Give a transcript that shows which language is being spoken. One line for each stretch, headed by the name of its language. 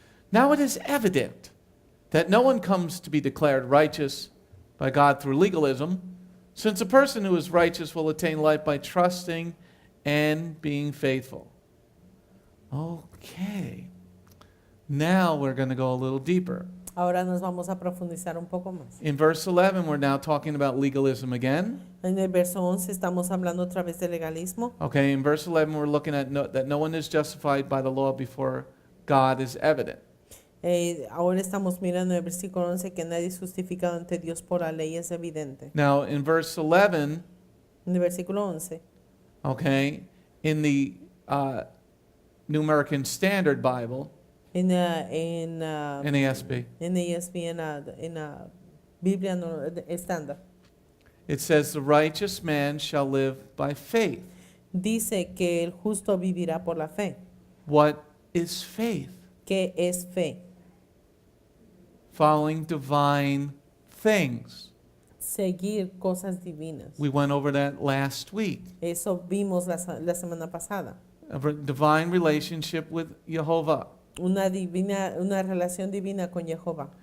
English: Now it is evident that no one comes to be declared righteous by God through legalism, since a person who is righteous will attain life by trusting and being faithful. Okay. Now we're going to go a little deeper.
Spanish: Ahora nos vamos a profundizar un poco más.
English: In verse 11, we're now talking about legalism again.
Spanish: En el verso 11 estamos hablando otra vez de legalismo.
English: Okay, in verse 11, we're looking at that no one is justified by the law before God is evident.
Spanish: Ahora estamos mirando el versículo 11 que nadie es justificado ante Dios por la ley, es evidente.
English: Now, in verse 11,
Spanish: En el versículo 11,
English: okay, in the New American Standard Bible,
Spanish: en
English: NASB,
Spanish: NASB, en la Biblia estándar,
English: it says, the righteous man shall live by faith.
Spanish: dice que el justo vivirá por la fe.
English: What is faith?
Spanish: ¿Qué es fe?
English: Following divine things.
Spanish: Seguir cosas divinas.
English: We went over that last week.
Spanish: Eso vimos la semana pasada.
English: A divine relationship with Jehovah.
Spanish: Una relación divina con Jehová.